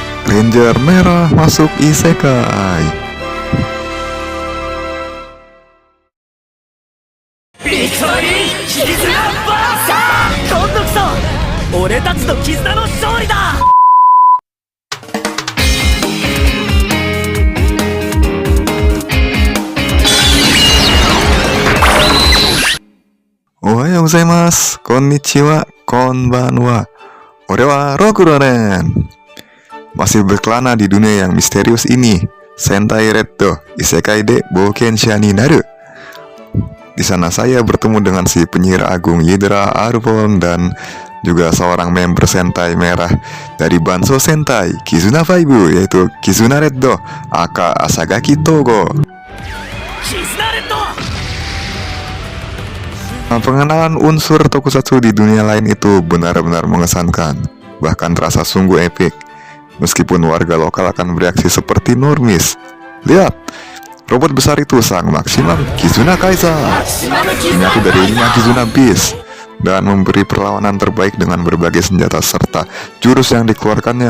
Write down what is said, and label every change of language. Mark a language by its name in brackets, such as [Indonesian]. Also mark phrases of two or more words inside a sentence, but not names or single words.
[Indonesian] Ranger merah masuk isekai. [Japanese] ビクトリー絆バーサー今度こそ俺たちの絆の勝利だ。おはようございます、こんにちは、こんばんは. Ore wa Rokuronen. [Indonesian] Masih berkelana di dunia yang misterius ini, Sentai Red Isekai de Boukensha ni Naru. Di sana saya bertemu dengan si penyihir agung Yidra Arbon dan juga seorang member Sentai merah dari Banso Sentai Kizuna 5, yaitu Kizuna Red aka Asagaki Togo. [Japanese] 絆レッド [Indonesian] Pengenalan unsur tokusatsu di dunia lain itu benar-benar mengesankan, bahkan terasa sungguh epik. Meskipun warga lokal akan bereaksi seperti normis. Lihat, robot besar itu sang maksimal Kizuna Kaiser, menyatu dari 5 Kizuna Beast, dan memberi perlawanan terbaik dengan berbagai senjata serta jurus yang dikeluarkannya.